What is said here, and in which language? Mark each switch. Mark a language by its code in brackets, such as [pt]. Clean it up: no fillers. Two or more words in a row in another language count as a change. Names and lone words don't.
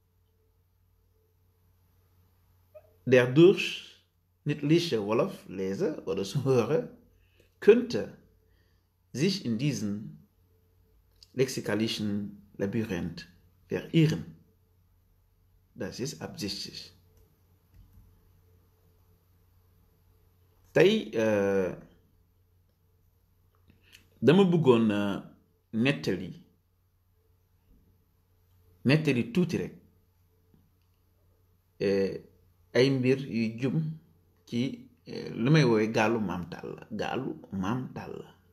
[de] Der durchschnittliche Wolof-Leser oder Zuhörer könnte sich in diesen lexikalischen Labyrinth verirren. Das ist absichtlich. [wo] Tey dama bëggoon nettali tuuti rek ay mbir yu jum ci li may woowee gaalu Maam Talla.